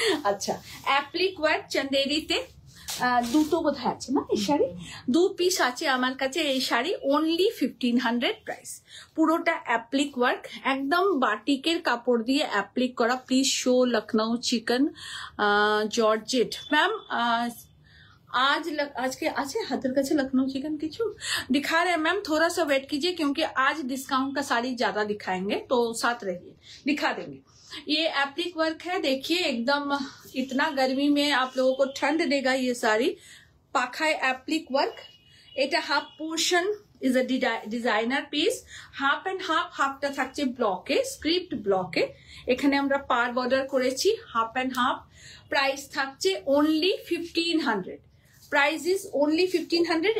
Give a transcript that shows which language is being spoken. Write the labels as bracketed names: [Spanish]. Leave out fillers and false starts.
[Bangla] আচ্ছা applique work চান্দেরিতে দুটো বোধহয় আছে না এই শাড়ি, দু পিস আছে আমার কাছে এই শাড়ি, অনলি 1500 প্রাইস। পুরোটা অ্যাপ্লিক ওয়ার্ক, একদম বাটিকের কাপড় দিয়ে অ্যাপ্লিক করা। [English] Please show Lucknow chikan georgette. [Hindi] ম্যাম आज के आज हाथर का लखनऊ चिकन किचू दिखा रहे हैं मैम, थोड़ा सा वेट कीजिए क्योंकि आज डिस्काउंट का साड़ी ज्यादा दिखाएंगे, तो साथ रहिए दिखा देंगे। ये एप्लिक वर्क है, देखिए एकदम इतना गर्मी में आप लोगों को ठंड देगा ये साड़ी। [Bangla] पाखाय एप्लिक वर्क, এটা [English] half portion is a designer piece, [Bangla] half and half, হাফটা থাকছে ব্লকে, স্ক্রিপ্ট ব্লকে। এখানে আমরা পার বর্ডার করেছি, হাফ এন্ড হাফ। প্রাইস থাকছে অনলি 1500। [English] Price is only 1500।